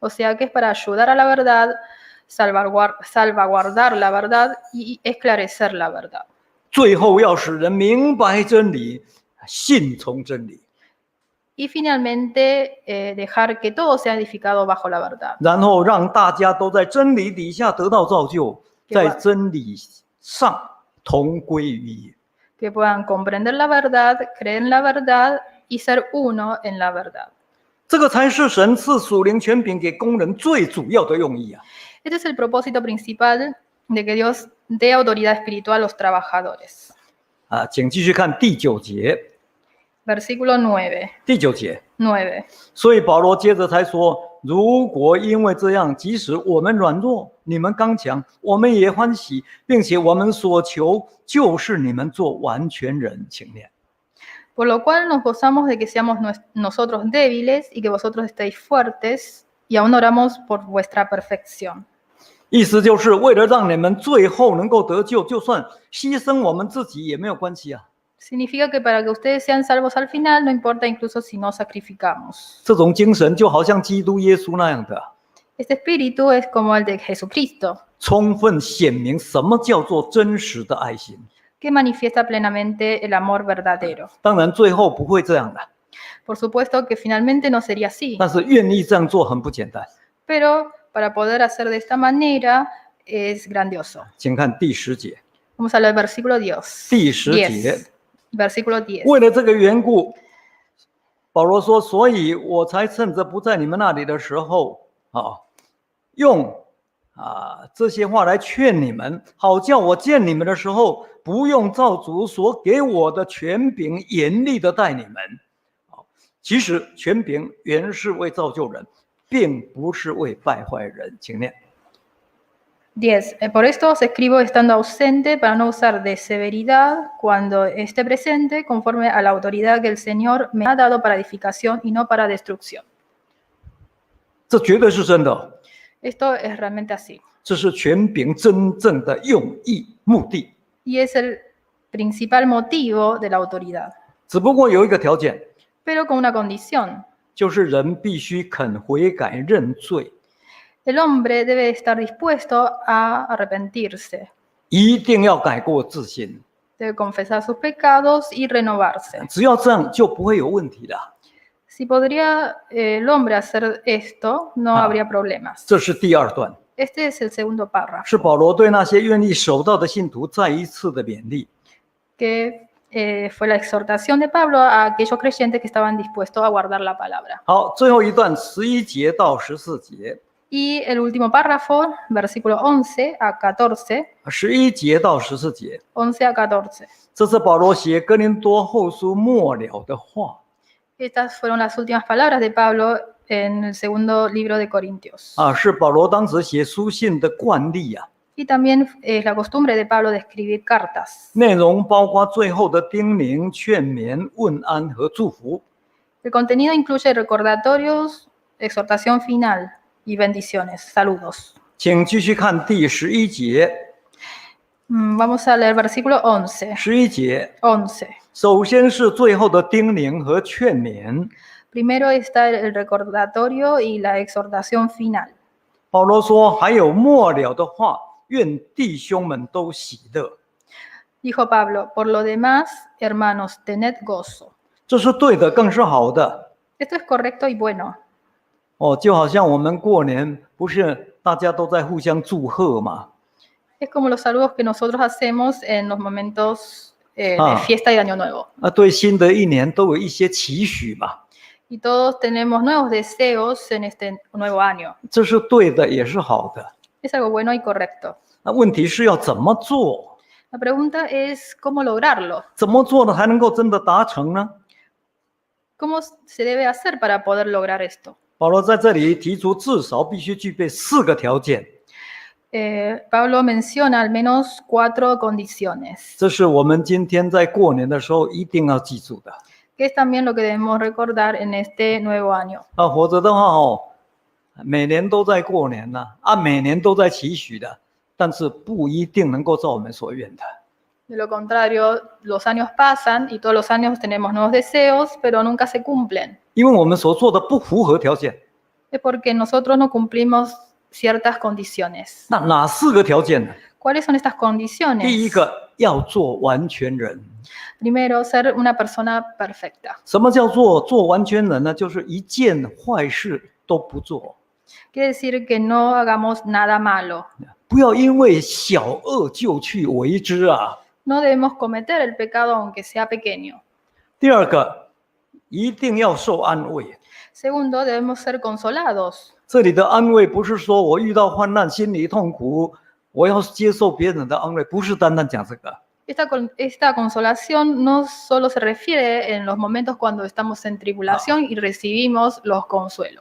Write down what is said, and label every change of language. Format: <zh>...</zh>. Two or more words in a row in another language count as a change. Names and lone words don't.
<es>O sea que es para ayudar a la verdad, salvaguardar la verdad y esclarecer la verdad.</es> <zh>最后要使人明白真理，信从真理，</zh> <es>Y finalmente dejar que todo sea edificado bajo la verdad.</es> <zh>然后让大家都在真理底下得到造就，在对吧？真理上同归于一。</zh> <es>Que puedan comprender la verdad, creer en la verdad y ser uno en la verdad.</es> <zh>这个才是神赐属灵权柄给工人最主要的用意啊！</zh> <es>Este es el propósito principal de que Dios dé autoridad espiritual a los trabajadores.</es> <zh>请继续看第9节。</zh> <es>Versículo 9.</es> <zh>第9节， 9. 所以保罗接着才说：如果因为这样，即使我们软弱，你们刚强，我们也欢喜，并且我们所求就是你们做完全人。请念。</zh> <es>Por lo cual nos gozamos de que seamos nosotros débiles y que vosotros estéis fuertes, y aún oramos por vuestra perfección.</es> <zh>意思就是为了让你们最后能够得救，就算牺牲我们自己也没有关系啊。</zh> <es>Significa que para que ustedes sean salvos al final, no importa incluso si nos sacrificamos.</es> <zh>这种精神就好像基督耶稣那样的，</zh> <es>Este espíritu es como el de Jesucristo,</es> <zh>充分显明什么叫做真实的爱心。</zh> <es>que manifiesta plenamente el amor verdadero.</es> <zh>当然，最后不会这样的，</zh> <es>Por supuesto que finalmente no sería así,</es> <zh>但是愿意这样做很不简单。</zh> <es>pero para poder hacer de esta manera es grandioso.</es> <zh>请看第10节，</zh> <es>Vamos a leer el versículo 10.</es> <zh>第10节。</zh> <es>Versículo 10.</es> <zh>为了这个缘故，保罗说：“所以我才趁着不在你们那里的时候，用这些话来劝你们，好叫我见你们的时候，不用照主所给我的权柄严厉的待你们。其实权柄原是为造就人，并不是为败坏人。” 请念。</zh> <es>10. Por esto os escribo estando ausente para no usar de severidad cuando esté presente conforme a la autoridad que el Señor me ha dado para edificación y no para destrucción.</es> <zh>这绝对是真的，</zh> <es>Esto es realmente así.</es> <zh>这是权柄真正的用意目的。</zh> <es>Y es el principal motivo de la autoridad.</es> <zh>只不过有一个条件，</zh> <es>Pero con una condición.</es> <zh>就是人必须肯悔改认罪。</zh> <es>El hombre debe estar dispuesto a arrepentirse,</es> <zh>一定要改过自新，</zh> <es>debe confesar sus pecados y renovarse.</es> <zh>只要这样就不会有问题的。</zh> <es>Si podría el hombre hacer esto, no habría problemas.</es> <zh>这是第2段，</zh> <es>Este es el segundo párrafo,</es> <zh>是保罗对那些愿意守道的信徒再一次的勉励。</zh> <es>que fue la exhortación de Pablo a aquellos creyentes que estaban dispuestos a guardar la palabra.</es> <zh>好，最后一段11节到14节，</zh> <es>Y el último párrafo, versículo 11 a 14,</es> <zh>11 节到14节，</zh> <es>11 a 14.</es> <zh>这是保罗写哥林多后书末了的话。</zh> <es>Estas fueron las últimas palabras de Pablo en el segundo libro de Corintios.</es> <zh>是保罗当时写书信的惯例啊。</zh> <es>Y también es la costumbre de Pablo de escribir cartas.</es> <zh>内容包括最后的叮咛、劝勉、问安和祝福。</zh> <es>El contenido incluye recordatorios, exhortación final y bendiciones, saludos.</es> <zh>请继续看第11节。</zh> <es>Vamos a leer versículo 11.</es> <zh>11 节， 11. 首先是最后的叮咛和劝勉。</zh> <es>Primero está el recordatorio y la exhortación final.</es> <zh>保罗说：“还有末了的话，愿弟兄们都喜乐。”</zh> <es>Dijo Pablo, por lo demás, hermanos, tened gozo.</es> <zh>这是对的，更是好的。</zh> <es>Esto es correcto y bueno.</es> <zh>就好像我们过年，不是大家都在互相祝贺嘛？</zh> <es>Es como los saludos que nosotros hacemos en los momentos de fiesta y Año Nuevo.</es> <zh>对新的一年都有一些期许嘛。</zh> <es>Y todos tenemos nuevos deseos en este nuevo año.</es> <zh>这是对的，也是好的。</zh> <es>Es algo bueno y correcto.</es> <zh>那问题是要怎么做？</zh> <es>La pregunta es cómo lograrlo.</es> <zh>怎么做呢，才能够真的达成呢？</zh> <es>¿Cómo se debe hacer para poder lograr esto?</es> <zh>保罗在这里提出，至少必须具备4个条件。</zh> <es>Pablo menciona al menos 4 condiciones,</es> <zh>这是我们今天在过年的时候一定要记住的。</zh> <es>que es también lo que debemos recordar en este nuevo año.</es> <zh>否则的话每年都在过年呢，每年都在期许的，但是不一定能够照我们所愿的。</zh> <es>De lo contrario, los años pasan y todos los años tenemos nuevos deseos, pero nunca se cumplen.</es> <zh>因为我们所做的不符合条件。</zh> <es>es porque nosotros no cumplimos ciertas condiciones.</es> <zh>那哪4个条件呢？</zh> <es>¿Cuáles son estas</es> <zh>第一</zh> <es>condiciones?</es> <zh>个要做完全人。</zh> <es>Primero, ser una persona perfecta.</es> <zh>什么叫做完全人呢？就是一件坏事都不做，</zh> <es>Quiere decir que no hagamos nada malo.</es> <zh>不要因为小恶就去为之啊。</zh> <es>No debemos cometer el pecado aunque sea pequeño.</es> <zh>第二个，一定要受安慰。</zh> <es>Segundo, debemos ser consolados.</es> <zh>这里的安慰不是说我遇到患难心里痛苦，我要接受别人的安慰，不是单单讲这个。</zh> <es>Esta consolación no solo se refiere en los momentos cuando estamos en tribulación y recibimos los consuelos.</es>